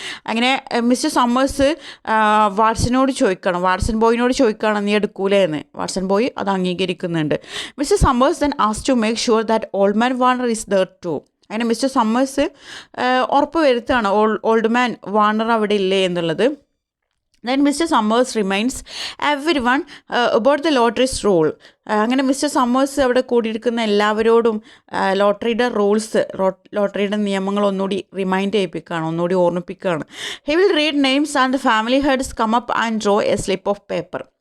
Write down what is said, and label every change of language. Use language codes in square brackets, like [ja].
[ml] അങ്ങനെ mister summers Watson ബോയിനോട് ചോദിക്കണം നീ എടുക്കൂലേ എന്ന്. വാട്സൺ ബോയ് അത് അംഗീകരിക്കുന്നുണ്ട്. [en] Mister Summers then ask to make sure that old man Warner is there too. [ml] അങ്ങനെ മിസ്റ്റർ സമ്മേഴ്സ് ഉറപ്പ് വരുത്തുകയാണ് ഓൾഡ് മാൻ വാർണർ അവിടെ ഇല്ലേ എന്നുള്ളത്. [en] Then Mr. Summers reminds everyone about the lottery's rule. [ml] അങ്ങനെ മിസ്റ്റർ സമ്മേഴ്സ് അവിടെ കൂടിയിരിക്കുന്ന എല്ലാവരോടും ലോട്ടറിയുടെ ലോട്ടറിയുടെ നിയമങ്ങൾ ഒന്നുകൂടി റിമൈൻഡ് ചെയ്യിപ്പിക്കുകയാണ്, ഒന്നുകൂടി ഓർമ്മിപ്പിക്കുകയാണ്. [en] He will read names and the family heads come up and draw a slip of paper.